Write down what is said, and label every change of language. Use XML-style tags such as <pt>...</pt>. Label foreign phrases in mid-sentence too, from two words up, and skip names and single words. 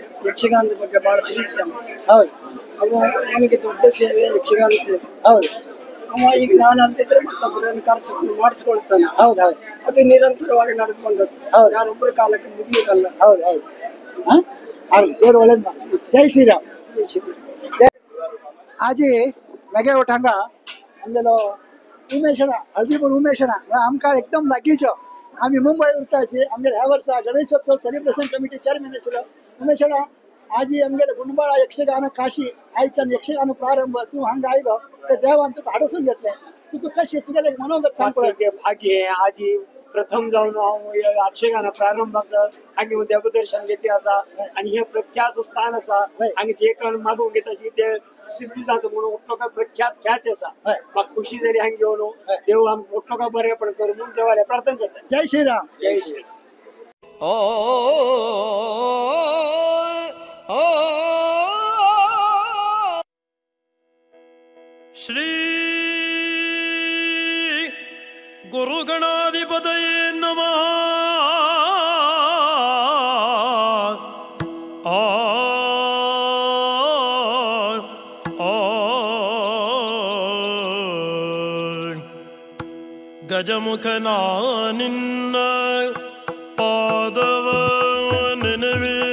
<kn>ಯಕ್ಷಗಾನದ ಬಗ್ಗೆ ಬಹಳ ಪ್ರೀತಿ ಅಮ್ಮ। ಹೌದು, ಅವನಿಗೆ ದೊಡ್ಡ ಸೇವೆ ಯಕ್ಷಗಾನ ಸೇವೆ। ಹೌದು, ಅವ ಈಗ ನಾನು ಅಲ್ದಿದ್ರೆ ಮತ್ತೊಬ್ಬರನ್ನು ಕರೆಸಿಕೊಂಡು ಮಾಡಿಸ್ಕೊಳ್ತಾನೆ. ಹೌದೌದು. ಅದು ನಿರಂತರವಾಗಿ ನಡೆದು ಬಂದದ್ದು. ಹೌದು. ಯಾರೊಬ್ಬರ ಕಾಲಕ್ಕೆ ಮುಗಿಯುವುದಲ್ಲ. ಹೌದು ಹೌದು. ಆಗಲಿ, ದೇವ್ರು ಒಳ್ಳೇದು ಮಾಡಿ. ಜೈ ಶ್ರೀರಾಮ್.</kn> <kok>आजी मगे उठांगा आमगेलो उमेशना हळदीपूर उमेशना आमकां एकदम लागींचो. आमी मुंबय उरताची. आमगे ह्या वर्सा गणेशोत्सव</kok> <en>celebration committee chairman</en> <kok>आशिल्लो उमेशना. आजी आमगेले गुंडबाळा यक्षगान काशी आयच्यान यक्षगान प्रारंभ. तूं हांगा आयलो ते देवान तुका हाडसून घेतलें. तुका कशें तुगेलें मनोगत सांग पळय. भाग्य आजी प्रथम जावन हांव यक्षगाना प्रारंभाक हांगा देवदर्शन घेतली आसा आनी हे प्रख्यात स्थान आसा. हांगा जे कोण मागूंक येता ते सिद्धी जाता म्हणून लोकां प्रख्यात ख्याती आसा. म्हाका खुशी जाली हांगा घेवन. देव आमकां लोकांक बरेपण कर म्हणून देवाले प्रार्थना करता. जय श्रीराम. जय श्रीराम.</kok> <sa>श्री गुरुगणाधिपतये नमः.</sa> <kn>ಗಜಮುಖನ ನಿನ್ನ ಪಾದವ ನೆನವೇ</kn>